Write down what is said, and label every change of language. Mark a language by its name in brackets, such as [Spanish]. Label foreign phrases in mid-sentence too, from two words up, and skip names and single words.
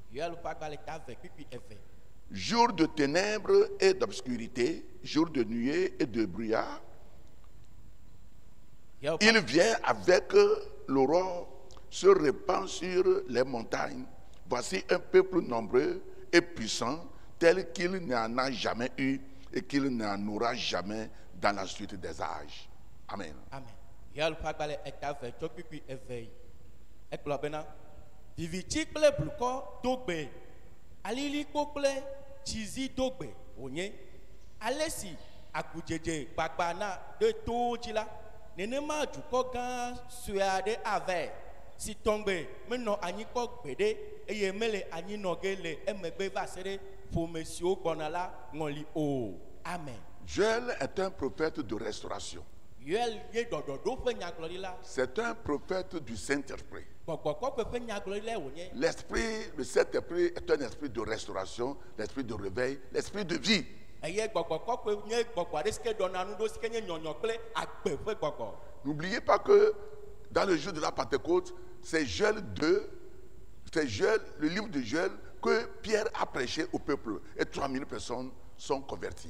[French] Jour de ténèbres et d'obscurité, jour de nuée et de brouillard, il vient avec l'aurore, se répand sur les montagnes. Voici un peuple nombreux et puissant, tel qu'il n'en a jamais eu et qu'il n'en aura jamais dans la suite des âges. Amen. Amen. [Ewe] Viviti kple blukɔ dogbe, alili kple tsizi dogbe wonye, alesi akudzedze gbagba na de towo dzi la, nenema dukɔ gã sue aɖe ave, si tɔŋgbe menɔ anyi kpɔ gbeɖe eye mele anyi nɔ ge le emegbe va se ɖe ƒome siwo gbɔna la ŋɔli o. Amen. [French] Joël est un prophète de restauration. C'est un prophète du Saint-Esprit. L'esprit, le Saint-Esprit est un esprit de restauration, l'esprit de réveil, l'esprit de vie. N'oubliez pas que dans le jour de la Pentecôte, c'est Joël 2, c'est Joël, le livre de Joël que Pierre a prêché au peuple et 3000 personnes sont converties.